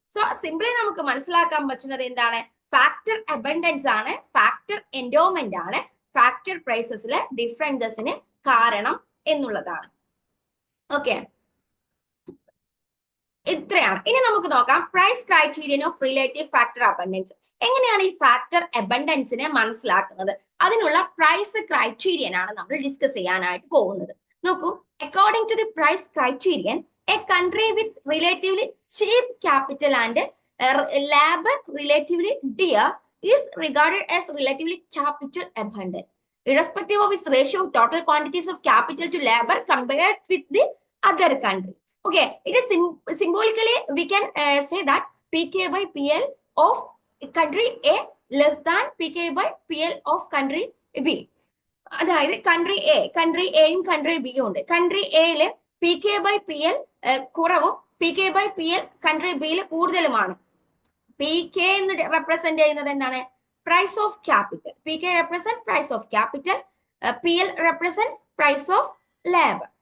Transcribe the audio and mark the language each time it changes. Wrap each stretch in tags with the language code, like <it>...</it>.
<ml>So simply നമുക്ക് മനസ്സിലാക്കാൻ പറ്റുന്നത് എന്താണ്, ഫാക്ടർ അബണ്ടൻസ് ആണ്, ഫാക്ടർ എൻഡോവ്മെന്റ് ആണ് ഫാക്ടർ പ്രൈസസിലെ ഡിഫറൻസസിന് കാരണം എന്നുള്ളതാണ്. ഓക്കെ, ഇത്രയാണ്. ഇനി നമുക്ക് നോക്കാം price criterion of relative factor abundance. എങ്ങനെയാണ് ഈ ഫാക്ടർ അബണ്ടൻസിനെ മനസ്സിലാക്കുന്നത്, അതിനുള്ള പ്രൈസ് ക്രൈറ്റീരിയൻ ആണ് നമ്മൾ ഡിസ്കസ് ചെയ്യാനായിട്ട് പോകുന്നത്. നോക്കൂ,</ml> <en>According to the price criterion, a country with relatively cheap capital and labour relatively dear is regarded as relatively capital abundant, irrespective of its ratio of total quantities of capital to labor compared with the other country. Okay, it is symbolically we can say that PK by PL of country A less than PK by PL of country B.</en> <ml>അതായത് country എയും country ബിയും ഉണ്ട്. Country എയില് PK by PL കുറവും PK by PL country ബിയിൽ കൂടുതലുമാണ്. PK എന്ന് represent ചെയ്യുന്നത് എന്താണ്, price of capital. PK represent price of capital, PL represent price of labour.</ml>